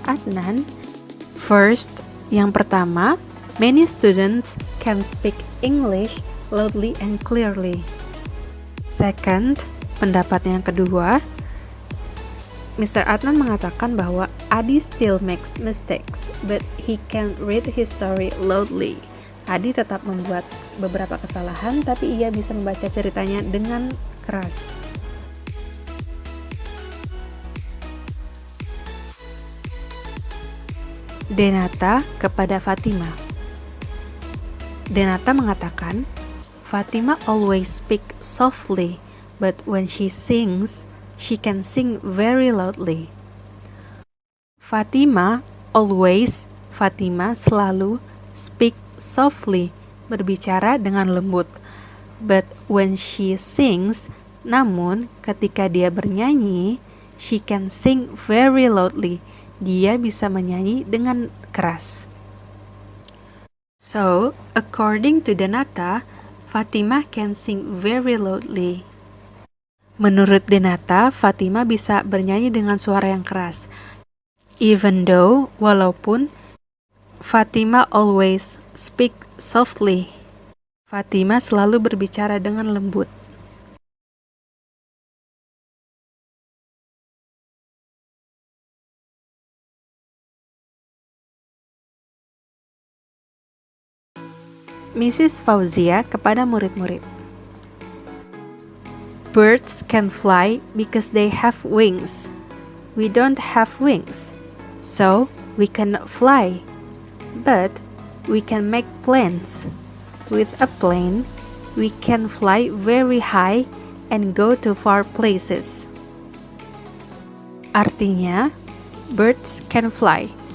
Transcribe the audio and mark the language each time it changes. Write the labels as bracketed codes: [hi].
[en] Adnan, first, [id] yang pertama, [en] many students can speak English loudly and clearly. Second, [id] pendapat yang kedua, Mr. [en] Adnan [id] mengatakan bahwa [en] Adi still makes mistakes, but he can read his story loudly. [id] Adi tetap membuat beberapa kesalahan, tapi ia bisa membaca ceritanya dengan keras. Denata kepada Fatima. Denata mengatakan, [en] Fatima always speak softly, but when she sings, she can sing very loudly. [id] Fatima [en] always, [id] Fatima selalu, [en] speak softly, [id] berbicara dengan lembut. [en] But when she sings, [id] namun ketika dia bernyanyi, [en] she can sing very loudly, [id] dia bisa menyanyi dengan keras. [en] So, according to Denata, Fatima can sing very loudly. [id] Menurut Denata, Fatima bisa bernyanyi dengan suara yang keras. [en] Even though, [id] walaupun, [en] Fatima always speak softly. [id] Fatima selalu berbicara dengan lembut. Mrs. Fauzia kepada murid-murid. [en] Birds can fly because they have wings. We don't have wings, so we cannot fly. But we can make planes. With a plane, we can fly very high and go to far places. [id] Artinya, [en] birds can fly.